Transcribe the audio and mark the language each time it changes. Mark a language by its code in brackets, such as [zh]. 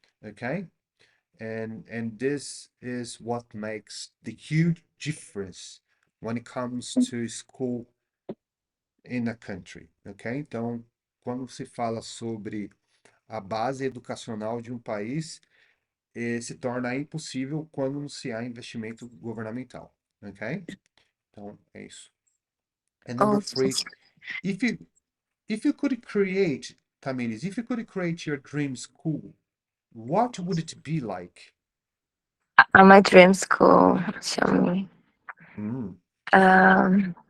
[en] Okay, and this is what makes the huge difference when it comes to school in a country, ok? [pt] Então, quando se fala sobre a base educacional de um país, se torna impossível quando não se há investimento governamental, ok? Então, é isso. [en] And number Oh, three, if you if you could create, Tamiris, if you could create your dream school, what would it be like? my dream school. Show me. Mm, Um,